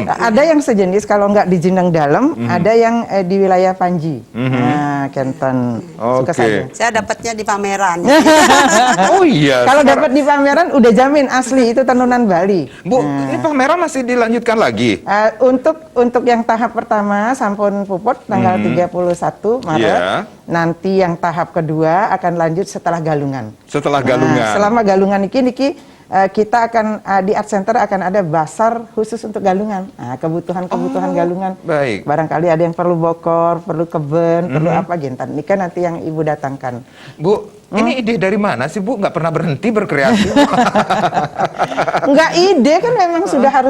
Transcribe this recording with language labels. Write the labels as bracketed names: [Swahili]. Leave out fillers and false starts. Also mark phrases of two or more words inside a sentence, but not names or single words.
[Indonesian] Ada yang sejenis, kalau nggak di jeneng dalam, ada yang di wilayah Panji, Kenton. Suka Oke. saja. Saya dapatnya di pameran. Oh iya. Kalau dapat di pameran udah jamin asli itu tenunan Bali. Bu, ini pameran masih dilanjutkan lagi? Untuk yang tahap pertama [Balinese] sampun puput [Indonesian] tanggal 31 Maret. Iya. Nanti yang tahap kedua akan lanjut setelah galungan. Setelah galungan. Selama galungan niki kita akan di Art Center akan ada basar khusus untuk galungan. Nah, kebutuhan galungan. Baik. Barangkali ada yang perlu bokor, perlu keben, perlu apa gintan. Nika nanti yang Ibu datangkan. Bu, ini ide dari mana sih, Bu? Nggak pernah berhenti berkreasi. Enggak, ide kan memang sudah harus